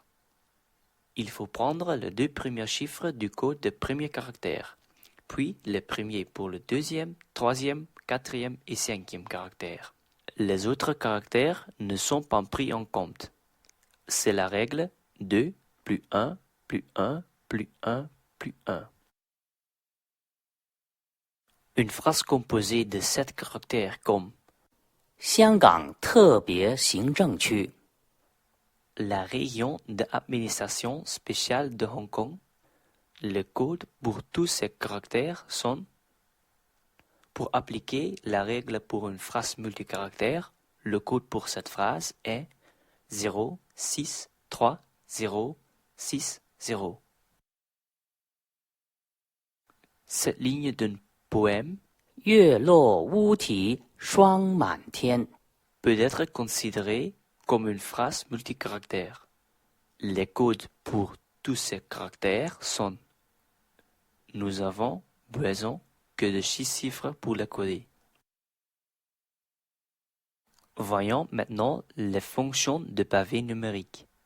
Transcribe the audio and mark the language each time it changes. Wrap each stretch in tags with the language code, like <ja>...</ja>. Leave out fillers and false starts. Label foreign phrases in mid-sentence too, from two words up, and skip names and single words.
<fr>Il faut prendre les deux premiers chiffres du code de premier caractère, puis les premiers pour le deuxième, troisième, quatrième et cinquième caractère. Les autres caractères ne sont pas pris en compte. C'est la règle 2 plus 1 plus 1 plus 1 plus 1. Une phrase composée de 7 caractères comme</fr> <zh>香港特别行政区</zh> <fr>la région d'administration spéciale de Hong Kong. Le code pour tous ces caractères sont. Pour appliquer la règle pour une phrase multicaractère, le code pour cette phrase est 0, 6, 3, 0, 6, 0. Cette ligne d'un poème</fr> <zh>月落乌啼霜满天</zh> <fr>peut être considérée comme une phrase multicaractère. Les codes pour tous ces caractères sont. Nous avons besoin que de 6 chiffres pour les coder. Voyons maintenant les fonctions de pavé numérique.</fr>